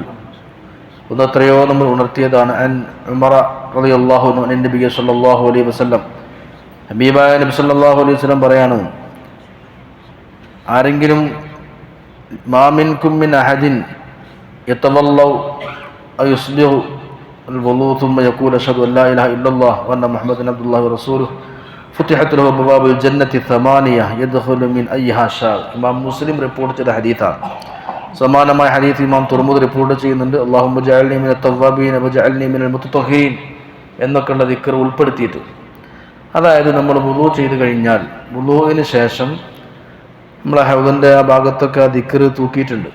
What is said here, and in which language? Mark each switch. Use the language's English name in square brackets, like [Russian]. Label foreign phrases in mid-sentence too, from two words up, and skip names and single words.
[Malayalam] ഒന്ന് എത്രയോ നമ്മൾ ഉണർത്തിയതാണ്. [Arabic] عن عمر رضي الله عنه عن النبي صلى الله عليه وسلم, [Malayalam] ഹബീബായ നബി [Arabic] صلى الله عليه وسلم [Malayalam] പറയാണ്, ആരെങ്കിലും [Arabic] ما منكم من أحد يتوضأ فيسبغ الوضوء ثم يقول أشهد أن لا إله إلا الله وأن محمدا عبد الله ورسوله فتحت له أبواب الجنة ثمانية يدخل من أيها شاء. [Malayalam] ഇമാം മുസ്ലിം റിപ്പോർട്ട് ചെയ്ത ഹദീസാണ്. സമാനമായ ഹദീസ് ഇമാം തുർമുദി റിപ്പോർട്ട് ചെയ്യുന്നുണ്ട്. [Arabic] اللهم اجعلني من التوابين واجعلني من المتطهرين [Malayalam] എന്നൊക്കെയുള്ള ദിക്ർ ഉൾപ്പെടുത്തിയിട്ട്, അതായത് നമ്മൾ വുളൂ ചെയ്ത് കഴിഞ്ഞാൽ വുളൂവിന് ശേഷം നമ്മളെ ഹൗദിൻ്റെ ആ ഭാഗത്തൊക്കെ ആ ദിക്ർ തൂക്കിയിട്ടുണ്ട്.